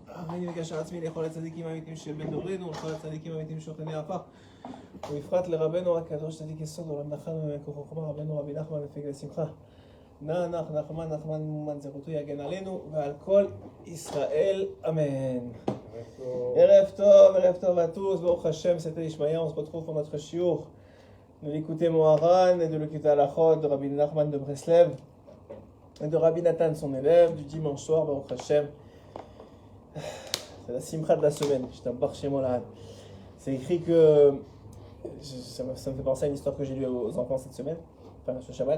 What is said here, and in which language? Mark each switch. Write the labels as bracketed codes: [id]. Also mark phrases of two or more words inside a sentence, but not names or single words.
[he] הריני וקשר עצמי לכל הצדיקים האמיתיים של בן דורנו ולכל הצדיקים האמיתיים שוכני עפר ובפרט לרבנו הקדוש צדיק יסוד עולם נחמן ומקור חוכמה רבנו רבי נחמן מפיק לשמחה נח נחמן מומן זכותו יגן עלינו ועל כל ישראל אמן. ערב טוב [fr] à tous, [he] ברוך השם, [fr] c'était Ishmael, on se retrouve pour notre shiur de l'écouter Moharan et de l'écouter Halachot de Rabbi Nachman de Breslev et de Rabbi Nathan son élève du dimanche soir, [he] ברוך השם. [fr] C'est la simcha de la semaine, je t'embarque chez moi là. C'est écrit que, ça me fait penser à une histoire que j'ai lue aux enfants cette semaine, enfin ce Shabbat.